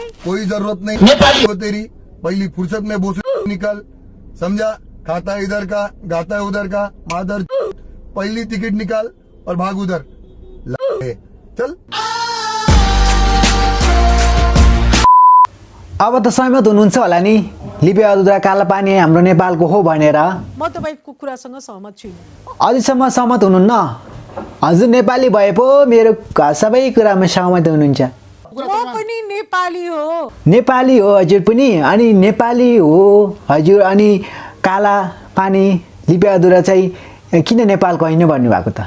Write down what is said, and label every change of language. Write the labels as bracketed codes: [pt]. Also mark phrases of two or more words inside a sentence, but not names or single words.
[hi] कोई जरूरत नहीं हो तेरी, पहली फुर्सत में भोसड़ी निकल, समझा? खाता है इधर का, गाता है उधर का, मादर। पहली टिकट निकाल और भाग उधर। चल। [ne] अब त सहमत हुनुहुन्छ होला नि लिपि अदुरा कालापानी हाम्रो नेपालको हो भनेर म तपाईँको कुरासँग सहमत छुइनँ। अझैसम्म सहमत हुनुहुन्न हजुर नेपाली भए पो मेरो सबै कुरामा सहमत हुनुहुन्छ म पनि नेपाली हो। नेपाली हो हजुर पनि अनि नेपाली हो हजुर अनि काला पानी लिपि अदुरा चाहिँ किन नेपालको होइन भन्नुभएको त